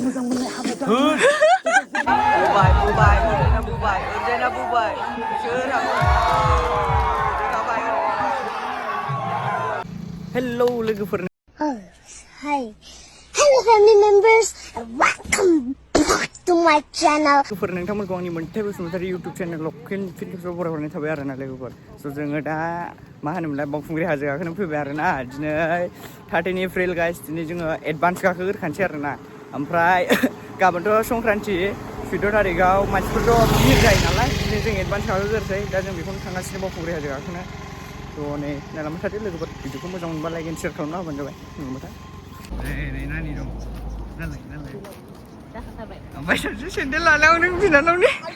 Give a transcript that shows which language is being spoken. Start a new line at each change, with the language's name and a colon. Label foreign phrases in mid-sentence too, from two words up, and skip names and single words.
Bodo: बुबाय ओरैना बुबाय सोर हेलौ लोगोफोर
English: Hi. Hello family members and welcome back to my channel.
Bodo: लोगोफोर नोंथांमोनखौ आंनि मोनसे बसुमतारी इउटुब चेनेल लकेल फिल्मफोराव बरायहरनाय थाबाय आरोना लोगोफोर स' जोङो दा मा होनोमोनलाय बावखुंग्रि हाजो गाखोनो फैबाय आरोना दिनै 13 एप्रिल गाइस दिनै जोङो एडभान्स गाखोग्रोखानोसै आरोना ओमफ्राय गाबोनथ' संक्रान्ति 14 तारिखआव मानसिफोरथ' भिर जायो नालाय दिनै जों एडभान्स गाखोग्रोसै दा जों बेखौनो थांगासिनो बावखुंग्रि हाजो गाखोनो थ' नै नायलांबाय थादो लोगोफोर भिडिअखौ मोजां मोनबा
English: like and share
Bodo: खालामना होबानो जाबाय नङाबाथाय नै नानि दं नालाय ओमफ्राय सासे सेन्देल लानायाव नों बिनानावनि